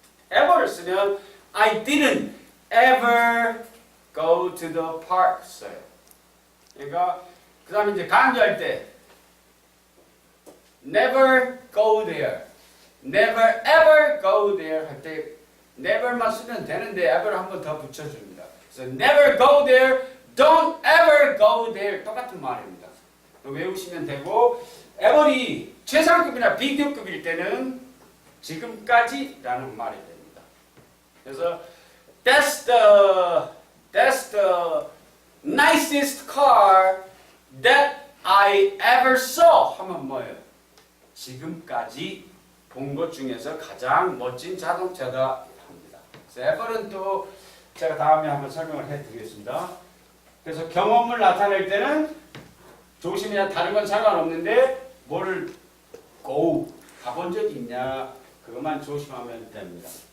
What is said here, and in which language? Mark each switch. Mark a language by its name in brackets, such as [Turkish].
[English] ever를 쓰면 I didn't ever go to the park 써요. [Korean] 그러니까 그 다음에 이제 강조할 때 [English] never go there, never ever go there [Korean] 할 때 never만 쓰면 되는데 ever를 한 번 더 붙여줍니다. 그래서 [English] never go there, don't ever go there [Korean] 똑같은 말입니다. 외우시면 되고 ever이 최상급이나 비교급일 때는 지금까지라는 말이 됩니다. [English] 그래서 that's the nicest car that I ever saw [Korean] 하면 뭐예요? 지금까지 본 것 중에서 가장 멋진 자동차다 합니다. 그래서 ever는 또 제가 다음에 한번 설명을 해드리겠습니다. 그래서 경험을 나타낼 때는 조심해야 다른 건 상관없는데 뭐를 가본 적이 있냐 그것만 조심하면 됩니다.